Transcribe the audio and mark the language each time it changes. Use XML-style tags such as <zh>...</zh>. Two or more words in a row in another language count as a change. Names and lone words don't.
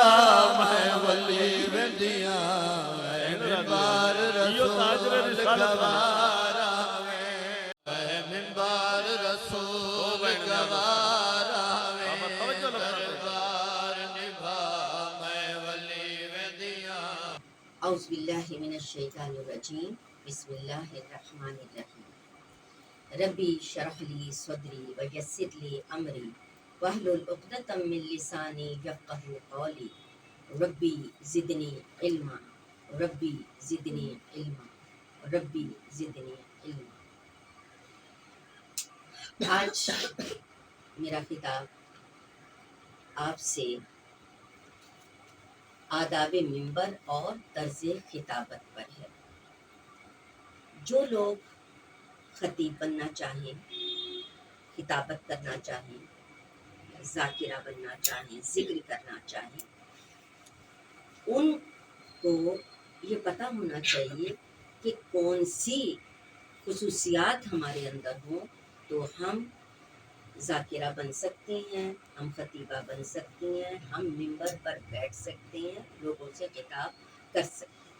<skr>میں ولی ویندیاں منبر رسول گوارا منبر رسول گوارا دربار نبھا میں ولی ویندیاں</skr> <ar>اعوذ باللہ من الشیطان الرجیم بسم اللہ الرحمن الرحیم ربی شرح لی صدری ویسر لی امری واحلل عقدۃ من لسانی یفقہوا قولی ربی زدنی علما ربی زدنی علما ربی زدنی علما۔</ar> <ur>آج میرا خطاب آپ سے آداب منبر اور طرز خطابت پر ہے۔ جو لوگ خطیب بننا چاہیں، خطابت کرنا چاہیں، ذاکرہ بننا چاہیں، ذکر کرنا چاہیں، ان کو یہ پتہ ہونا چاہیے کہ کون سی خصوصیات ہمارے اندر ہوں تو ہم ذاکرہ بن سکتے ہیں، ہم خطیبہ بن سکتے ہیں، ہم منبر پر بیٹھ سکتے ہیں، لوگوں سے خطاب کر سکتے ہیں۔</ur>